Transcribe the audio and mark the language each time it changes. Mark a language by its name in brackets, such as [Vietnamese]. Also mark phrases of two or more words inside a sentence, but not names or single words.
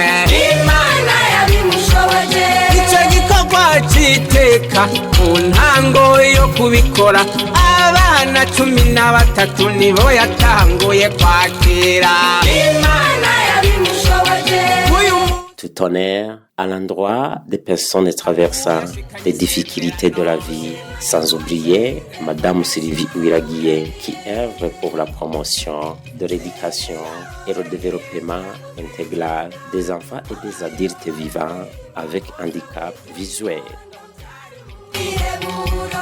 [Rundi] Imana yabimushoboje icyo gikorwa cy'iteka ku ntango yo kubikora abana 13 nibo yatanguye kwakira. Imana yabimushoboje. [French] Tout honneur à l'endroit des personnes traversant les difficultés de la vie, sans oublier Madame Sylvie Uwiragiye qui œuvre pour la promotion de l'éducation et le développement intégral des enfants et des adultes vivants avec handicap visuel.